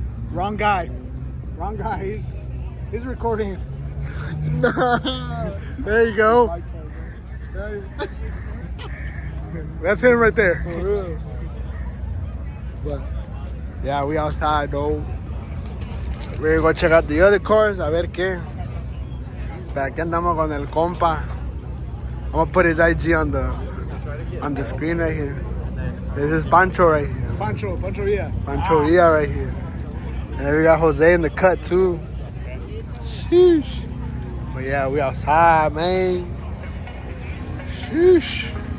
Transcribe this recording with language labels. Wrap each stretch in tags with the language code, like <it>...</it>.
<en>Wrong guy. He's recording. No. There you go. That's him right there. For real. But yeah, we outside though. We're gonna go check out the other cars,</en> <es>a ver qué. Pero aquí andamos con el compa.</es> <en>I'm gonna put his IG on the screen right here. This is Pancho right here. Pancho Villa. Pancho Villa right here. And then we got Jose in the cut too. Sheesh. But yeah, we outside, man. Sheesh.</en>